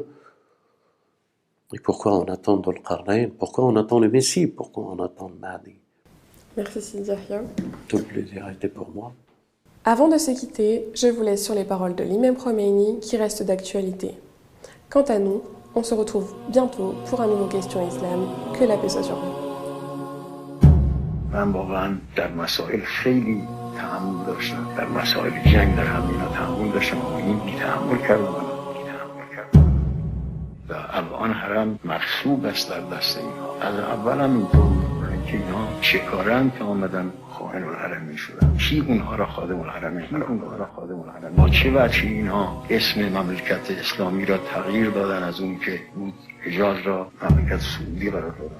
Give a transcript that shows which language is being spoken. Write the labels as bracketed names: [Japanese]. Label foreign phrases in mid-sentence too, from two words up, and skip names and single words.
[French] Et pourquoi on attend Dhul Qarnayn, pourquoi on attend le Messie, pourquoi on attend le Mahdi. Merci Sidi Yahya. Tout le plaisir était pour moi. Avant de se quitter, je vous laisse sur les paroles de l'imam Khomeini qui restent d'actualité. Quant à nous, on se retrouve bientôt pour un nouveau Question Islam. Que la paix soit sur vous. [Persian] من واقعا در مسائل خیلی تحمل داشتم، در مسائل جنگ در همینا تحمل داشتم و این بی تحمل کردم و الان حرم مغصوب است در دست اینها. از اول هم اینطور بود که اینها چه کارن که آمدن خائن الحرمین شدن، کی اونها را خادم الحرمین قرار، با چه وجهی اینها اسم مملکت اسلامی را تغییر دادن از اون که بود حجاز را مملکت سعودی قرار دادن.